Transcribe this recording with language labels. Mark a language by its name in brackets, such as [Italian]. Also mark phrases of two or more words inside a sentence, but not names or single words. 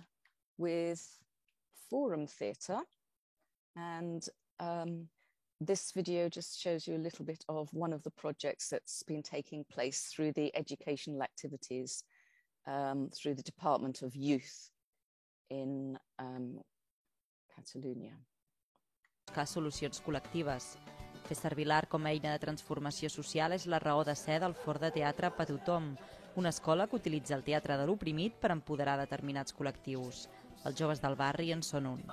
[English] with forum theatre, and this video just shows you a little bit of one of the projects that's been taking place through the educational activities through the Department of Youth in Catalunya. [Catalan] Buscar solucions col·lectives. Fer servir l'art com a eina de transformació social és la raó de ser del Fort de Teatre per Tothom, una escola que utilitza el teatre de l'oprimit per empoderar determinats col·lectius. Els joves del barri en són un.